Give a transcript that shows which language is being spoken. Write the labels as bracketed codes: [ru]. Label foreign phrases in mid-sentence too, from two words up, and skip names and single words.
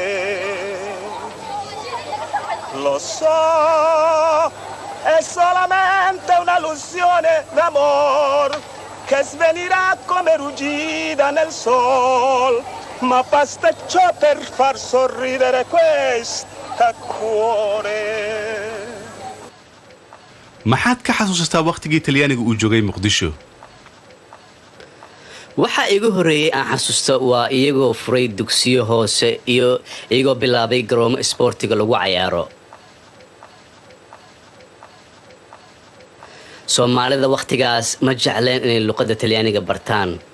[it] lo so è solamente un'illusione d'amor che svenirà come ruggida nel sol ma basta ciò per far sorridere questa cuore [so] maxaad ka xasuustaa waqtigii Talyaaniga uu joogay Muqdisho waxa igu horeeyay aan xasuusto waa iyagoo furay dugsiyo hoose iyo iyagoo bilaabay garoomo isboortiga lagu ciyaaro Soomaalida waqtigaas ma jecleen inay luqadda Talyaaniga bartaan